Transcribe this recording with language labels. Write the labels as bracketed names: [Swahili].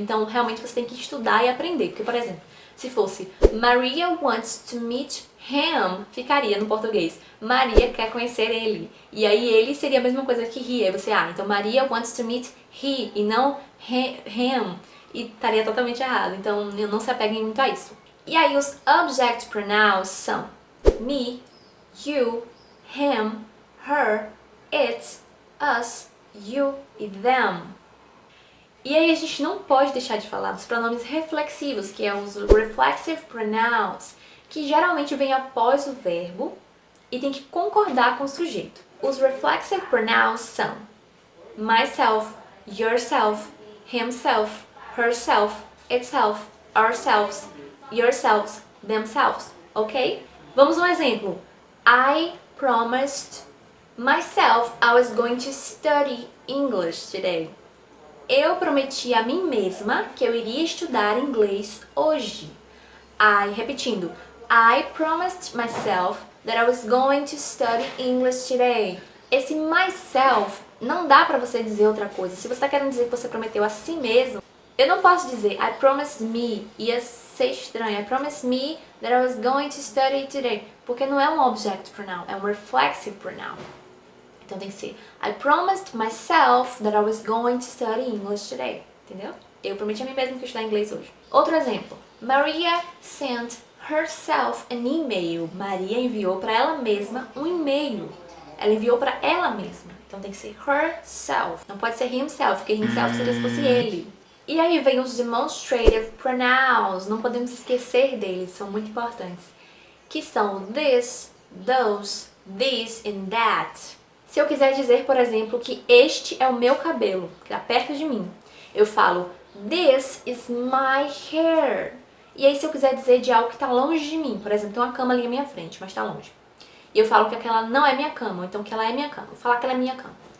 [Portuguese] Então, realmente você tem que estudar e aprender. Porque, por exemplo, se fosse [English] Maria wants to meet him, [Portuguese] ficaria no português. Maria quer conhecer ele. E aí ele seria a mesma coisa que he. Aí você, então [English] Maria wants to meet he [Portuguese] e não him. E estaria totalmente errado. Então não se apeguem muito a isso. E aí os [English] object pronouns são me, you, him, her, it, us, you e them. [Portuguese] E aí a gente não pode deixar de falar dos pronomes reflexivos, que é os reflexive pronouns, que geralmente vêm após o verbo e tem que concordar com o sujeito. [English] Os reflexive pronouns são myself, yourself, himself, herself, itself, ourselves, yourselves, themselves, ok? [Portuguese] Vamos a um exemplo. [English] I promised myself I was going to study English today. [Portuguese] Eu prometi a mim mesma que eu iria estudar inglês hoje. Repetindo, [English] I promised myself that I was going to study English today. [Portuguese] Esse myself não dá pra você dizer outra coisa. Se você tá querendo dizer que você prometeu a si mesmo, eu não posso dizer [English] I promised me, [Portuguese] ia ser estranho. [English] I promised me that I was going to study today. [Portuguese] Porque não é um object pronoun, é um reflexive pronoun. Então tem que ser [English] I promised myself that I was going to study English today. [Portuguese] Entendeu? Eu prometi a mim mesma que eu ia estudar inglês hoje. Outro exemplo. [English] Maria sent herself an email. [Portuguese] Maria enviou para ela mesma um e-mail. Ela enviou para ela mesma. Então tem que ser herself. Não pode ser himself, porque himself seria se fosse ele. E aí vem os demonstrative pronouns. Não podemos esquecer deles, são muito importantes. Que são [English] this, those, this and that. [Portuguese] Se eu quiser dizer, por exemplo, que este é o meu cabelo, que está perto de mim, eu falo [English] this is my hair. [Portuguese] E aí se eu quiser dizer de algo que está longe de mim, por exemplo, tem uma cama ali à minha frente, mas está longe. E eu falo que aquela não é minha cama, ou então que ela é minha cama. Vou falar que ela é minha cama.